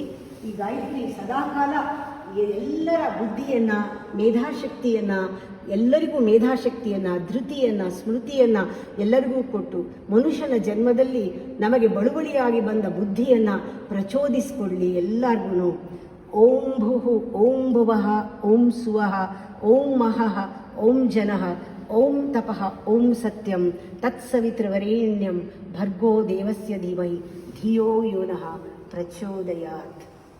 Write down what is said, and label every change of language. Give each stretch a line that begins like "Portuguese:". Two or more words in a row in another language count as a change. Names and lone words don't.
Kannada: ಈ ಗಾಯತ್ರಿ ಸದಾಕಾಲ ಎಲ್ಲರ ಬುದ್ಧಿಯನ್ನು, ಮೇಧಾಶಕ್ತಿಯನ್ನು, ಎಲ್ಲರಿಗೂ ಮೇಧಾಶಕ್ತಿಯನ್ನು, ಧೃತಿಯನ್ನು, ಸ್ಮೃತಿಯನ್ನು ಎಲ್ಲರಿಗೂ ಕೊಟ್ಟು ಮನುಷ್ಯನ ಜನ್ಮದಲ್ಲಿ ನಮಗೆ ಬಳುವಳಿಯಾಗಿ ಬಂದ ಬುದ್ಧಿಯನ್ನು ಪ್ರಚೋದಿಸಿಕೊಳ್ಳಿ ಎಲ್ಲರಿಗೂ.
Sanskrit: ಓಂ ಭುಃ ಓಂ ಭುವಃ ಓಂ ಸುವಃ ಓಂ ಮಹಃ ಓಂ ಜನಃ ಓಂ ತಪಃ ಓಂ ಸತ್ಯಂ ತತ್ಸವಿತೃವರೇಣ್ಯಂ ಭರ್ಗೋ ದೇವಸ್ಯ ಧೀಮಹಿ ಧಿಯೋ ಯೋ ನಃ ಪ್ರಚೋದಯಾತ್.